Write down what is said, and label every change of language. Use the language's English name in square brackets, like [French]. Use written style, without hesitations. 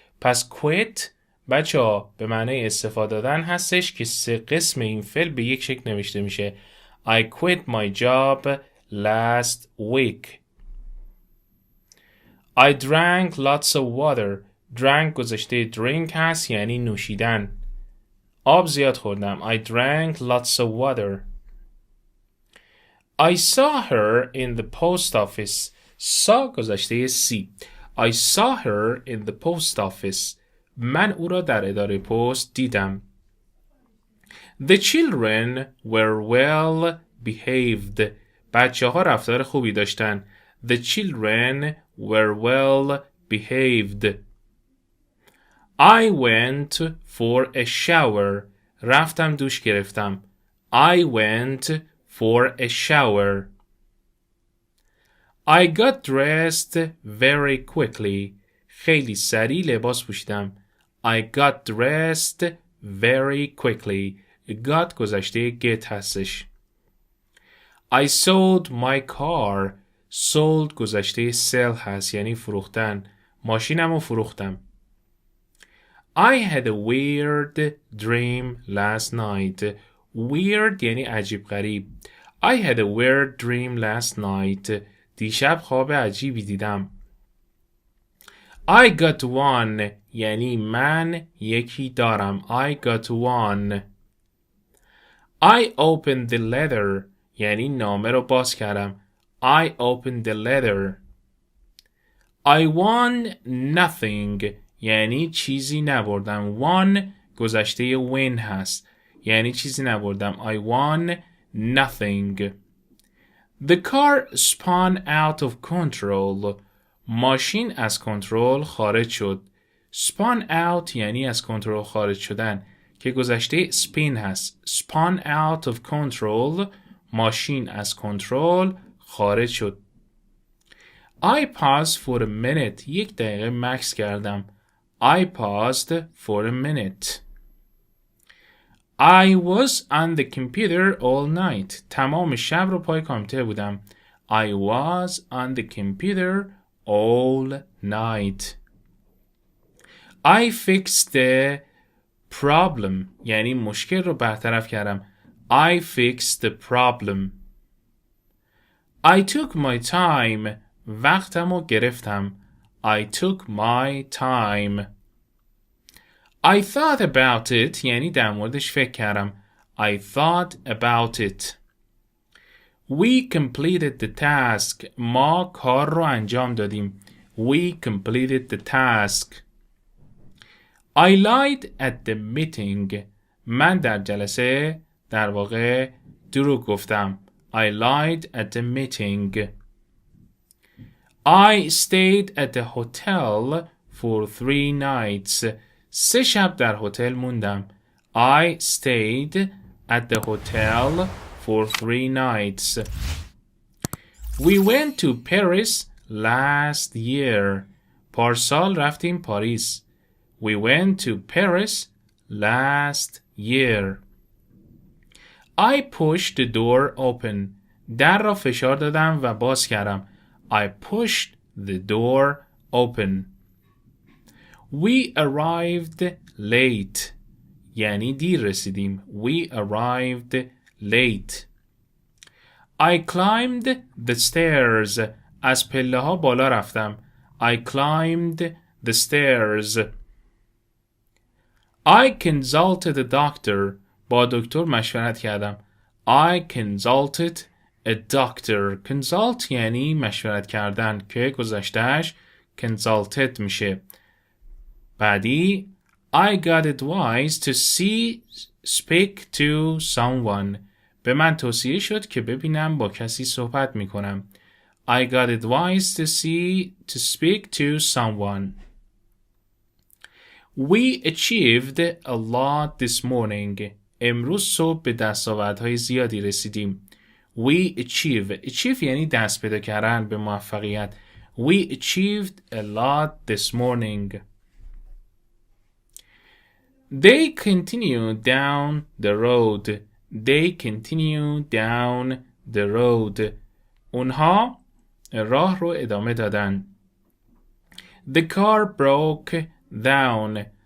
[Persian] پس quit بچه ها به معنی استفاده دادن هستش که سه قسم این فعل به یک شکل نوشته میشه. [English] I quit my job last week. I drank lots of water. [Persian] drank گذشته drink هست یعنی نوشیدن. آب زیاد خوردم. [English] I drank lots of water. I saw her in the post office. saw گذشته see. I saw her in the post office. [Persian] من او را در اداره پست دیدم. [English] The children were well behaved. [Persian] بچه ها رفتار خوبی داشتن. [English] The children were well behaved. I went for a shower. [Persian] رفتم دوش گرفتم. [English] I went for a shower. I got dressed very quickly. [Persian] خیلی سریع لباس پوشیدم. [English] I got dressed very quickly. [Persian] got گذشته get هستش. [English] I sold my car. [Persian] sold گذشته sell هست یعنی فروختن. ماشینم رو فروختم. [English] I had a weird dream last night. [Persian] weird یعنی عجیب غریب. [English] I had a weird dream last night. [Persian] دیشب خواب عجیبی دیدم. [English] I got one [Persian] یعنی من یکی دارم. [English] I got one. I opened the letter [Persian] یعنی نامه رو باز کردم. [English] I opened the letter. I won nothing [Persian] یعنی چیزی نبردم. won گذشته win هست یعنی چیزی نبردم. [English] I won nothing. The car spun out of control. [Persian] ماشین از کنترل خارج شد. spun out یعنی از کنترل خارج شدن که گذشته spin هست. [English] spun out of control [Persian] ماشین از کنترل خارج شد. [English] I paused for a minute [Persian] 1 دقیقه مکث کردم. [English] I paused for a minute. I was on the computer all night. [Persian] تمام شب رو پای کامپیوتر بودم. [English] I was on the computer all night. I fixed the problem [Persian] یعنی مشکل رو برطرف کردم. [English] I fixed the problem. I took my time [Persian] وقتم رو گرفتم. [English] I took my time. I thought about it [Persian] یعنی در موردش فکر کردم. [English] I thought about it. We completed the task. [Persian] ما کار رو انجام دادیم. [English] We completed the task. I lied at the meeting. [Persian] من در جلسه در واقع دروغ گفتم. [English] I lied at the meeting. I stayed at the hotel for 3 nights. [Persian] 3 شب در هتل موندم. [English] I stayed at the hotel for 3 nights. We went to Paris last year. [Persian] پارسال رفتیم پاریس. [English] We went to Paris last year. I pushed the door open. [Persian] در را فشار دادم و باز کردم. [English] I pushed the door open. We arrived late. [Persian] یعنی دیر رسیدیم. [English] We arrived late. I climbed the stairs. [Persian] از پله ها بالا رفتم. [English] I climbed the stairs. I consulted a doctor. [Persian] با دکتر مشورت کردم. [English] I consulted a doctor. [Persian] consult یعنی مشورت کردن که گذشتهش consulted میشه. [English] بعدی I got advice to speak to someone. [Persian] به من توصیه شد که ببینم با کسی صحبت میکنم. [English] I got advice to speak to someone. We achieved a lot this morning. [Persian] امروز صبح به دستاوردهای زیادی رسیدیم. We achieve یعنی دست پیدا کردن به موفقیت. [English] We achieved a lot this morning. They continue down the road. They continue down the road. [Persian] اونها راه رو ادامه دادن. [English] The car broke down.